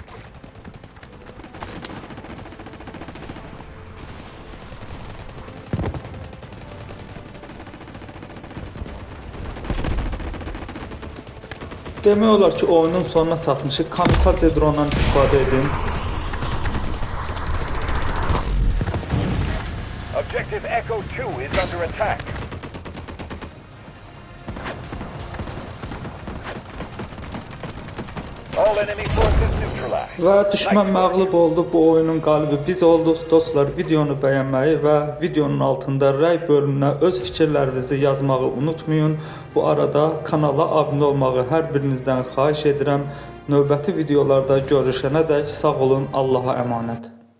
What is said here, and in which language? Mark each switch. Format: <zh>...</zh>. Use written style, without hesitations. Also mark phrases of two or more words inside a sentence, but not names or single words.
<az>Demək olar ki, oyunun sonuna çatmışıq. Kamikaze dronundan istifadə edin.</az> <en>Objective Echo 2 is under attack. All enemy forces neutralized.</en> <az>Və düşmən məğlub oldu. Bu oyunun qalibi biz olduq. Dostlar, videonu bəyənməyi və videonun altında rəy bölümünə öz fikirlərinizi yazmağı unutmayın. Bu arada kanala abunə olmağı hər birinizdən xahiş edirəm. Növbəti videolarda görüşənədək sağ olun, Allaha əmanət.</az>